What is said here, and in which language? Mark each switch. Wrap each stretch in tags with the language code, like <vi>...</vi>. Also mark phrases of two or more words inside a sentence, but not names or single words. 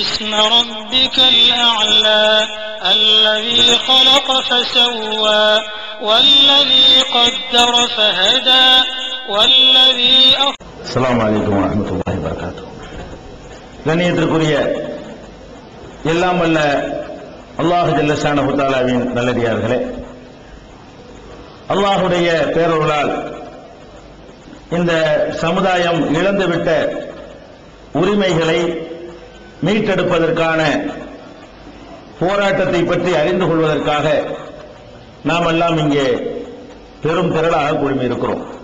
<ar>اسم ربك الأعلى الذي خلق فسوى والذي قدر فهدى والذي السلام عليكم ورحمة الله وبركاته.</ar> <ta>கண்ணியத்திற்குரிய எல்லாம் வல்ல அல்லாஹ்</ta> <ar>جل شأنه</ar> <ta>தஆலாவின் நல்லடியார்களே, அல்லாஹுடைய பேரருளால் இந்த சமுதாயம் இழந்துவிட்ட உரிமைகளை மீட்டெடுப்பதற்கான போராட்டத்தை பற்றி அறிந்து கொள்வதற்காக நாம் எல்லாம் இங்கே பெரும் திரளாக குழுமியிருக்கிறோம்.</ta>